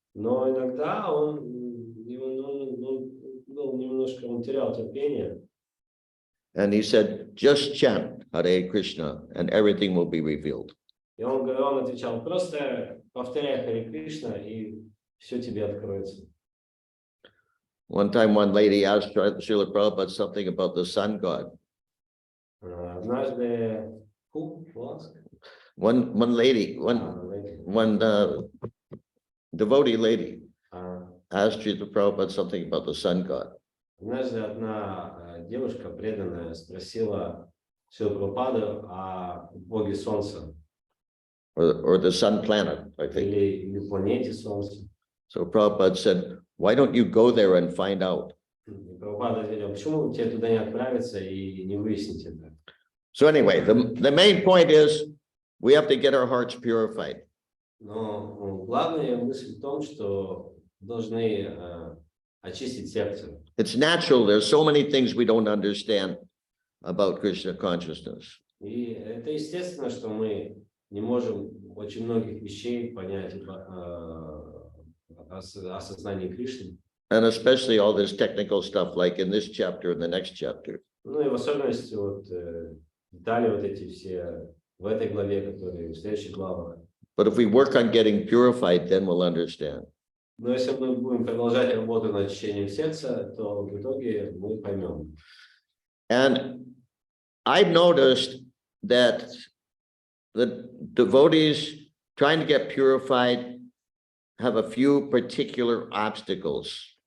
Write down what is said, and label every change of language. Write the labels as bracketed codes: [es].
[ru] Но иногда он немножко терял терпение. [en] And he said, just chant Hare Krishna and everything will be revealed. [ru] И он отвечал, просто повторяй Харе Кришна, и все тебе откроется. [en] One time, one lady asked Srila Prabhupada something about the sun god. [ru] Однажды [en] One lady, one devotee lady asked you to Prabhupada something about the sun god. [ru] Однажды одна девушка преданная спросила Шрилу Прабхупаду о боге солнца. [en] Or the sun planet, I think. [ru] Или планете солнца. [en] So Prabhupada said, why don't you go there and find out? [ru] Прабхупада ответил, почему тебе туда не отправиться и не выяснить это? [en] So anyway, the main point is we have to get our hearts purified. [ru] Но главная мысль в том, что должны очистить сердце. [en] It's natural. There's so many things we don't understand about Krishna consciousness. [ru] И это естественно, что мы не можем очень многих вещей понять о сознании Кришны. [en] And especially all this technical stuff like in this chapter and the next chapter. [ru] Ну и в особенности вот детали вот эти все в этой главе, которые в следующих главах. [en] But if we work on getting purified, then we'll understand. [ru] Но если мы будем продолжать работу над очищением сердца, то в итоге мы поймем. [en] And I've noticed that the devotees trying to get purified have a few particular obstacles.